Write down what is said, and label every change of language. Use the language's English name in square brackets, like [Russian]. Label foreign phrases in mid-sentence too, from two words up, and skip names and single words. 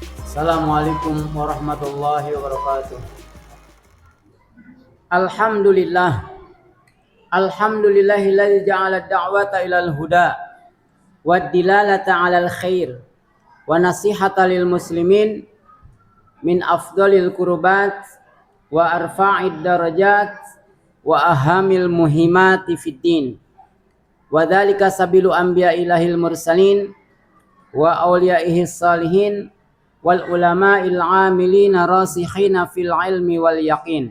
[Arabic] السلام عليكم ورحمة الله وبركاته. الحمد لله. الحمد لله الذي جعل الدعوة إلى الهدى والدلالة على الخير والنصيحة للمسلمين من أفضل القربات وأرفع الدرجات وأهم المهمات في الدين. وذلك سبيل أنبياء الله المرسلين وأوليائه الصالحين والعلماء العاملين الراسخين في العلم واليقين.